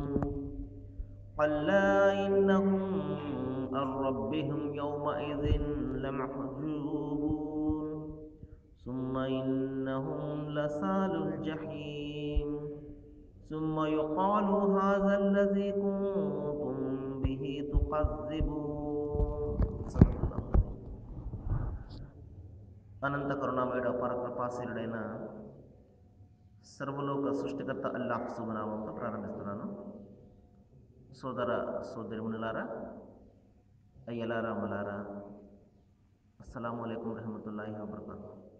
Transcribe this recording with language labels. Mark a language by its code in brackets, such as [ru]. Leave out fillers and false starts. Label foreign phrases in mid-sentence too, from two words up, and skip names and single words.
[ar] كلا إنهم عن ربهم يومئذ لمحجوبون. ثم إنهم لصال الجحيم. ثم يقال هذا الذي كنتم به تكذبون. صدق الله العظيم. [te] అనంత కరుణామయుడు అపార కృపాశీలుడైన సర్వలోక సృష్టికర్త అల్లాహ్ శుభనామంతో ప్రారంభిస్తున్నాను. సోదర సోదరిమునులారా, అయ్యలారా మలారా, [ar] السلام عليكم ورحمة الله وبركاته.